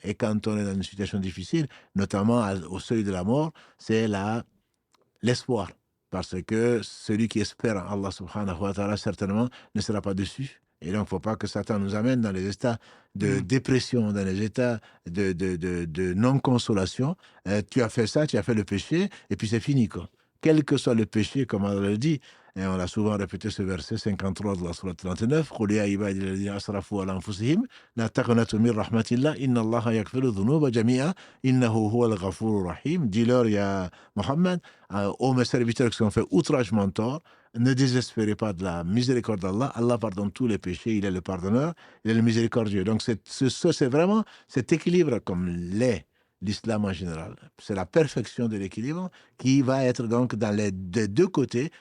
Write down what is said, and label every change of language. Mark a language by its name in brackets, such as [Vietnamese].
[French] Et quand on est dans une situation difficile, notamment au seuil de la mort, c'est l'espoir. Parce que celui qui espère en Allah subhanahu wa ta'ala certainement ne sera pas déçu. Et donc, il ne faut pas que Satan nous amène dans les états de dépression, dans les états de non-consolation. Tu as fait ça, tu as fait le péché, et puis c'est fini, quoi. quel que soit le péché, comme Allah le dit, et on l'a souvent répété ce verset 53 de la sourate 39, [Arabic] قُلْ يَا عِبَادِيَ الَّذِينَ أَسْرَفُوا عَلَىٰ أَنفُسِهِمْ لَا تَقْنَطُوا مِنْ رَحْمَةِ اللَّهِ إِنَّ اللَّهَ يَغْفِرُ الذُّنُوبَ جَمِيعًا إِنَّهُ هُوَ الْغَفُورُ الرَّحِيمُ. [French] Dis-leur, ya Mohammed, ô mes serviteurs qui sont fait outragement tort, ne désespérez pas de la miséricorde d'Allah. Allah pardonne tous les péchés, il est le pardonneur, il est le miséricordieux. Donc c'est vraiment cet équilibre comme l'est l'islam en général. C'est la perfection de l'équilibre qui va être donc dans les deux côtés.